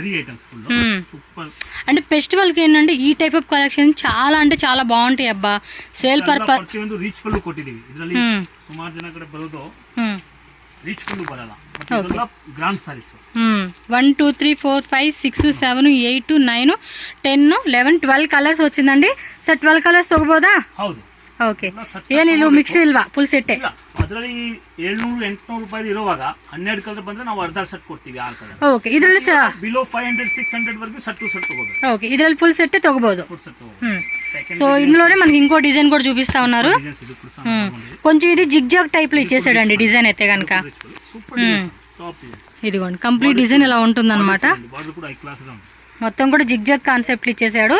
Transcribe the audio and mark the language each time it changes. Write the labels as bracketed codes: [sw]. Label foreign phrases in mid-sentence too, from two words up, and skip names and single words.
[te] అంటే ఫెస్టివల్ కి ఏంటంటే ఈ [en] type of collection [te] చాలా అంటే చాలా బాగుంటాయి అబ్బా. [en] sale purpose. [te] వన్ 2 3 4 5 6 7 8 9 10 11 12 ಕಲರ್ಸ್ వచ్చిందండి. [kn] ಸರ್ 12 ಕಲರ್ಸ್ ತಗೋಬೋದಾ? ಹೌದು. ಓಕೆ, ಏನಿಲ್ಲ ಮಿಕ್ಸ್ ಇಲ್ವಾ? [en] full set. [kn] ಅದರಲ್ಲಿ 700-800 ರೂಪಾಯಿ ಇರುವಾಗ 12 ಕಲರ್ ಬಂದ್ರೆ ನಾವು ಅರ್ಧ ಸೆಟ್ ಕೊಡ್ತೀವಿ, 6 ಕಲರ್. ಓಕೆ, ಇದರಲ್ಲಿ ಬಿಲೋ 500-600 ವರೆಗೂ ಸೆಟ್ ತಗೋಬಹುದು. ఓకే, ಇದರಲ್ಲಿ [en] full set [kn] తగಬಹುದು. [te] సో ఇందులోనే మనకి ఇంకో డిజైన్ కూడా చూపిస్తా ఉన్నారు. కొంచెం ఇది [en] zigzag type [te] లో ఇచ్చేసాడండి డిజైన్ అయితే కనుక. ఇదిగోండి [en] complete design [te] ఇలా ఉంటుంది అనమాట. మొత్తం కూడా [en] zigzag concept [te] ఇచ్చేసాడు.